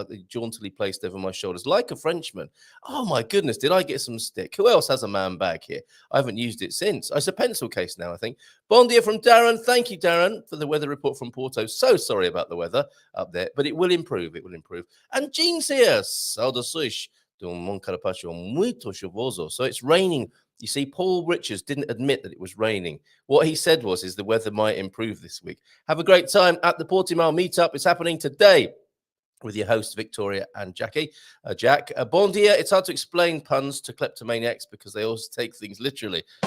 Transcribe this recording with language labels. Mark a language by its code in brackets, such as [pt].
[en] Jauntily placed over my shoulders like a Frenchman. Oh my goodness, did I get some stick? Who else has a man bag here? I haven't used it since. It's a pencil case now, I think. [pt] Bon dia [en] from Darren. Thank you, Darren, for the weather report from Porto. So sorry about the weather up there, but it will improve. It will improve. And Jean's here. [pt] Saudações do Carapaccio muito chuvoso. [en] So it's raining. You see, Paul Richards didn't admit that it was raining. What he said is the weather might improve this week. Have a great time at the Portimao meetup. It's happening today with your hosts, Victoria and Jackie. Jack, [pt] bon dia. [en] It's hard to explain puns to kleptomaniacs because they always take things literally.